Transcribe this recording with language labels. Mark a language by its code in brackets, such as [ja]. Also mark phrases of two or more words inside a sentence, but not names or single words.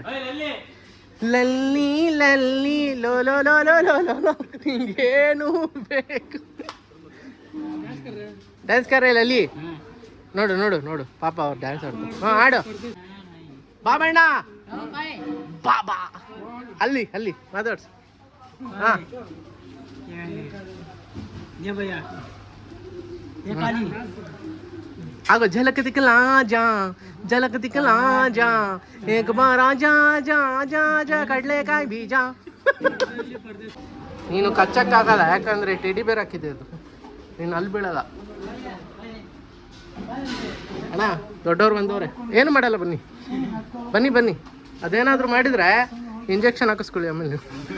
[kn] ಲಲ್ಲಿ ಲಲ್ಲಿ ಲೋ ಲೋ ಲೋ ಲೋ ಲೋ ಲೋ ಲೋ ನಿಂಗೇನು ಬೇಕು? ಡ್ಯಾನ್ಸ್ ಕರ್ರೆ ಲಲ್ಲಿ. ನೋಡು ನೋಡು ನೋಡು ಪಾಪ ಅವ್ರು ಡ್ಯಾನ್ಸ್ ಆಡ್ತಾರೆ. ಆಡು ಬಾಬಣ್ಣ ಬಾ ಅಲ್ಲಿ ಅಲ್ಲಿ ಮಾತಾಡ್ಸು. [hi] आगो झलक दिखला जा एक बार जा जा जा जा [kn] ಕಡ್ಲೆಕಾಯಿ ಬೀಜ. ನೀನು ಕಚ್ಚಕ್ಕಾಗಲ್ಲ, ಯಾಕಂದ್ರೆ ಟೆಡಿ ಬೇರ್ ಹಾಕಿದೆ ಅದು, ನೀನು ಅಲ್ಲಿ ಬೀಳಲ್ಲ. ಅಣ್ಣ ದೊಡ್ಡವ್ರು ಬಂದವ್ರೆ, ಏನು ಮಾಡಲ್ಲ, ಬನ್ನಿ ಬನ್ನಿ ಬನ್ನಿ. ಅದೇನಾದರೂ ಮಾಡಿದ್ರೆ ಇಂಜೆಕ್ಷನ್ ಹಾಕಿಸ್ಕೊಳ್ಳಿ ಆಮೇಲೆ ನೀವು.